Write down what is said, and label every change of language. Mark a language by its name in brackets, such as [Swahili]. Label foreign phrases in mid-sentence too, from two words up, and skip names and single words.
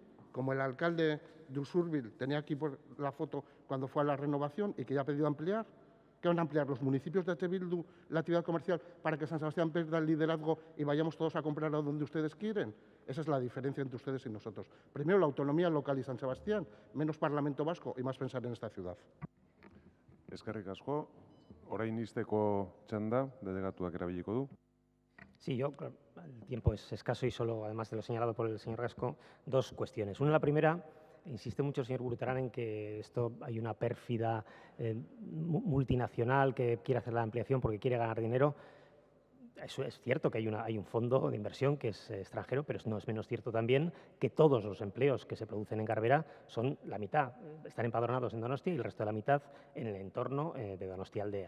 [Spanish] Como el alcalde de Usurbil tenía aquí por la foto cuando fue a la renovación y que ya ha pedido ampliar. ¿Qué van a ampliar los municipios de Bildu la actividad comercial para que San Sebastián pierda el liderazgo y vayamos todos a comprar a donde ustedes quieren? Esa es la diferencia entre ustedes y nosotros. Primero, la autonomía local y San Sebastián, menos Parlamento Vasco y más pensar en esta ciudad. [Basque] Eskerrik asko, orain izteko txanda, delegatuak erabiliko du. [Spanish] Sí, yo, el tiempo es escaso y solo, además de lo señalado por el señor Gasco, dos cuestiones. Una, la primera, insiste mucho el señor Burutarán en que esto hay una pérfida multinacional que quiere hacer la ampliación porque quiere ganar dinero. Eso es cierto que hay un fondo de inversión que es extranjero, pero no es menos cierto también que todos los empleos que se producen en Garbera son la mitad, están empadronados en Donostia y el resto de la mitad en el entorno de Donostialdea.